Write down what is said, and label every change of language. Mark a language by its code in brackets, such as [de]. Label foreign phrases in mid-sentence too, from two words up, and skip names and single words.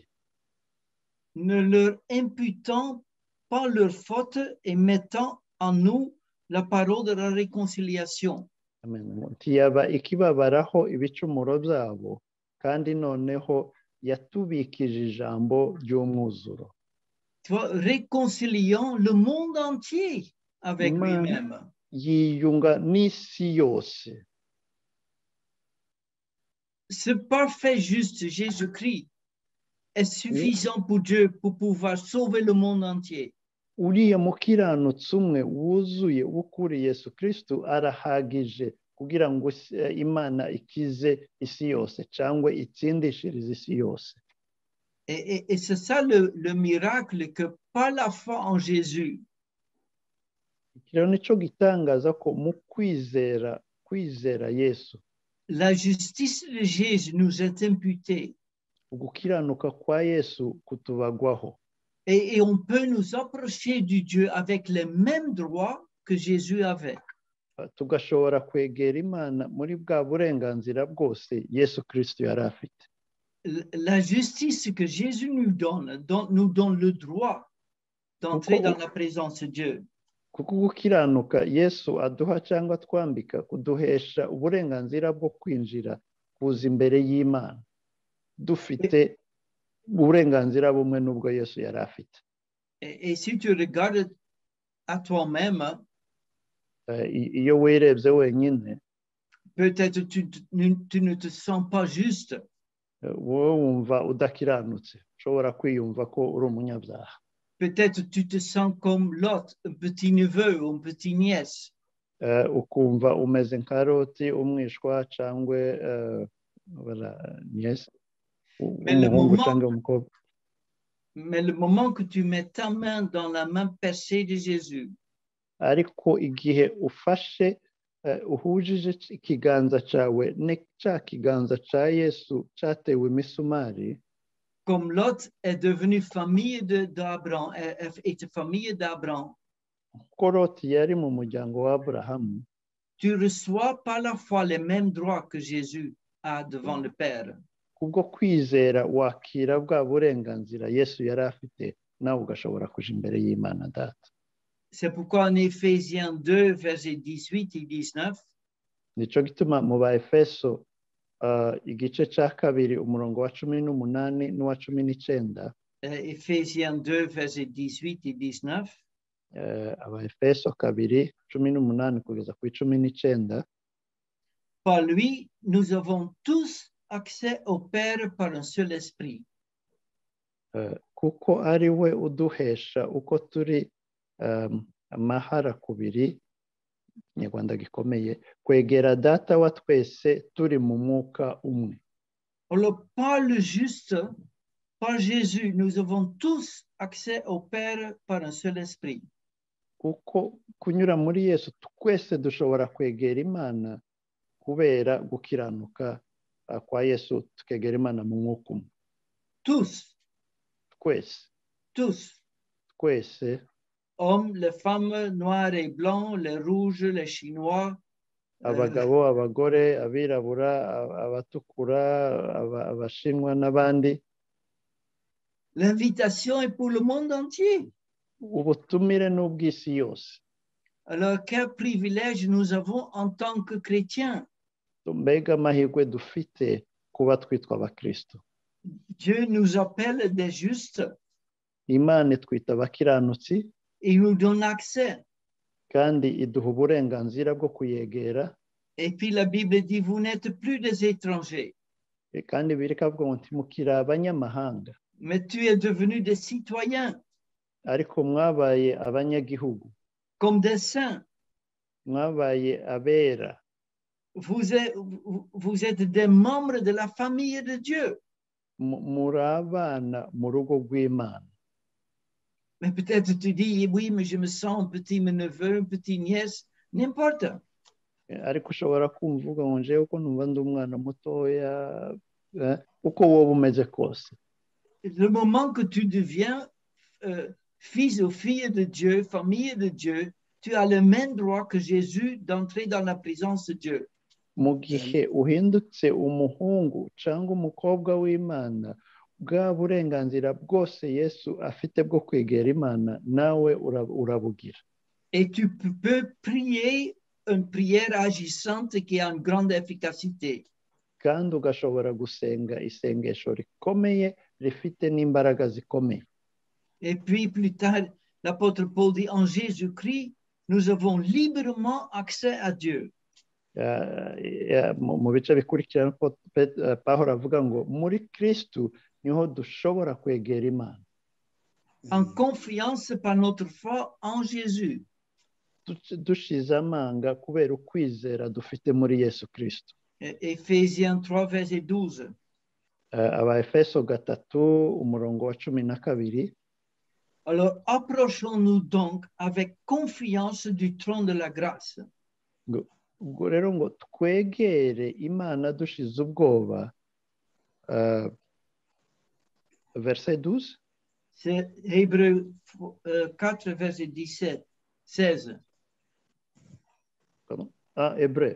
[fr] ne leur imputant pas leurs fautes et mettant en nous la parole de la réconciliation. [rw] ntiyaba ikibabaraho ibicumuro byabo, kandi noneho yatubikije ijambo ry'umwuzuro. [fr] Réconciliant le monde entier avec lui-même. [rw] Yiyunga n'isi yose. [fr] Ce parfait juste Jésus-Christ est suffisant pour Dieu pour pouvoir sauver le monde entier. [rw] Uriya mukiranutsi umwe wuzuye w'ukuri Yesu Kristo arahagije kugira ngo Imana ikize isi yose cyangwa itsindishirize isi yose. [fr] Et c'est ça le miracle, que par la foi en Jésus, [rw] nico gitangaza ko mu kwizera Yesu, [fr] la justice de Jésus nous est imputée. [rw] Ugukiranuka kwa Yesu kutubagwaho. [fr] Et on peut nous approcher du Dieu avec les mêmes droits que Jésus avait. [rw] Tugashobora kwegera Imana muri bwa burenganzira bwose Yesu Kristo yari afite. [fr] La justice que Jésus nous donne le droit d'entrer dans la présence de Dieu. [rw] Kuko gukiranuka Yesu aduha cyangwa twambika kuduhesha uburenganzira bwo kwinjira kuza imbere y'Imana dufite uburenganzira bumwe n'ubwo Yesu yari afite. [fr] Et si tu regardes à toi-même, [rw] iyo wirebye wenyine, [fr] peut-être tu ne te sens pas juste. [rw] wowe wumva udakiranutse, ushobora kwiyumva ko uri umunyabyaha. [fr] Peut-être tu te sens comme Lot, un petit neveu ou un petit nièce. [rw] Ukumva umeze nka Loti, umwishwa cyangwa nièce, umuhungu cyangwa umukobwa. [fr] Mais le moment que tu mets ta main dans la main percée de Jésus, [rw] ariko igihe ufashe uhujije ikiganza cyawe cya kiganza cya Yesu cyatewe imisumari, [fr] comme Lot est devenu famille d'Abraham, est famille d'Abraham, [rw] ko Loti yari mu muryango wa Aburahamu, [fr] tu reçois par la foi les mêmes droits que Jésus a devant le Père. [rw] kubwo kwizera wakira bwa burenganzira Yesu yari afite, nawe ugashobora kuja imbere y'Imana Data. [fr] C'est pourquoi en Éphésiens 2, versets 18 et 19, [rw] nico gituma mu Baefeso igice cya kabiri umurongo wa 18 n'uwa 19, [fr] Éphésiens 2, versets 18 et 19, [rw] Abaefeso 2:18 kugeza ku 19, [fr] par lui, nous avons tous accès au Père par un seul esprit. [rw] kuko ari we uduhesha uko turi amahara kubiri, Ikinyarwanda gikomeye, kwegera Data wa twese turi mu mwuka umwe. [fr] Alors, par le juste, par Jésus, nous avons tous accès au Père par un seul esprit. [rw] kuko kunyura muri Yesu twese dushobora kwegera Imana kubera gukiranuka kwa Yesu, tukegera Imana mu mwuka umwe. [fr] Tous, [rw] Twese, [fr] tous, [rw] twese, [fr] hommes, les femmes, noirs et blancs, les rouges, les chinois, [rw] abagabo, abagore, abirabura, abatukura, abashinwa n'abandi. [fr] l'invitation est pour le monde entier. [rw] Ubutumire n'ubw'isi yose. [fr] Alors, quel privilège nous avons en tant que chrétiens. [rw] Mbega amahirwe dufite kuba twitwa abakristo. [fr] Dieu nous appelle des justes. [rw] Imana itwita abakiranutsi. [fr] Il nous donne accès. [rw] Kandi iduha uburenganzira bwo kuyegera. [fr] Et puis la Bible dit, vous n'êtes plus des étrangers. [rw] Kandi birikavuga ngo ntimukiri abanyamahanga. [fr] Mais tu es devenu des citoyens. [rw] Ariko mwabaye abanyagihugu. [fr] Comme des saints. [rw] Mwabaye abera. [fr] Vous êtes des membres de la famille de Dieu. [rw] Muri abana mu rugo rw'Imana. [fr] Mais peut-être tu dis, oui, mais je me sens un petit neveu, un petit nièce, n'importe. [rw] Ariko ushobora kumvuga ngo njewe uko numva ndi umwana mutoya, uko wowe umeze kose. [fr] Le moment que tu deviens fils ou fille de Dieu, famille de Dieu, tu as le même droit que Jésus d'entrer dans la présence de Dieu. [rw] Mu gihe uhindutse umuhungu cyangwa umukobwa w'Imana, bwa burenganzira bwose Yesu afite bwo kwegera Imana nawe urabugira. [fr] Et tu peux prier une prière agissante qui a une grande efficacité. [rw] Kandi ugashobora gusenga isengesho rikomeye rifite n'imbaraga zikomeye. [fr] Et puis plus tard, l'apôtre Paul dit, en Jésus-Christ, nous avons librement accès à Dieu. [rw] Mu bice bikurikirana Pawulo avuga ngo muri Kristo niho dushobora kwegera Imana. [fr] En confiance par notre foi en Jésus. [rw] Dushize amanga kubera ukwizera dufite muri Yesu Kristo. [fr] Éphésiens 3, verset 12. [rw] Abaefeso 3 umurongo wa 12. [fr] Alors, approchons-nous donc avec confiance du trône de la grâce. [rw] Ubwo rero ngo twegere Imana dushize ubwoba. [fr] Verset 12. C'est Hébreux 4, verset 17, 16. Pardon? Hébreux.